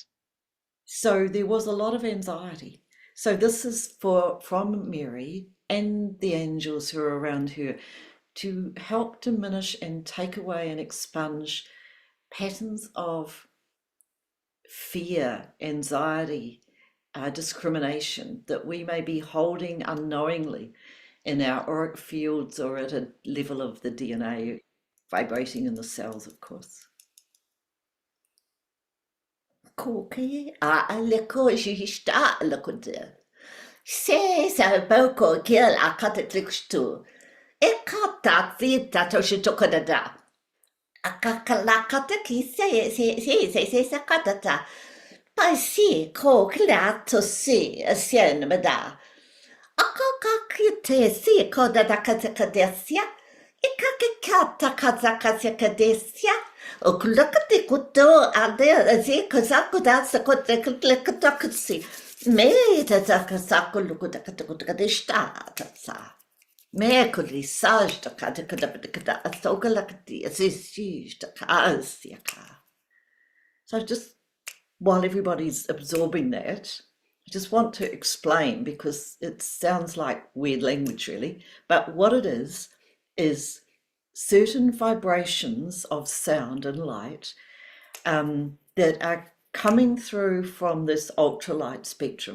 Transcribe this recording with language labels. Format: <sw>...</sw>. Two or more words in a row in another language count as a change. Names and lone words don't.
<en>So there was a lot of anxiety. So this is from Mary and the angels who are around her to help diminish and take away and expunge patterns of fear, anxiety, discrimination that we may be holding unknowingly in our auric fields or at a level of the DNA vibrating in the cells, of course. Koki a leko jihista lekote. Se sa boko gil a katatrixtu. E kata vita to shitokada. A kakalakata ki se sakatata. Pa si ko klato si a sien mada. Akakakite si koda da kazakadesia. Ikakikata kazakadesia. Okulakati kuto ade zi kazakuda sakotekulekatakazi. Me tazakasako lukudakatakadishta tatsa. Me kuli saj da katakadabakada asogalakati azishish da kaziaka. So just while everybody's absorbing that, I just want to explain, because it sounds like weird language really, but what it is certain vibrations of sound and light that are coming through from this ultralight spectrum.</en>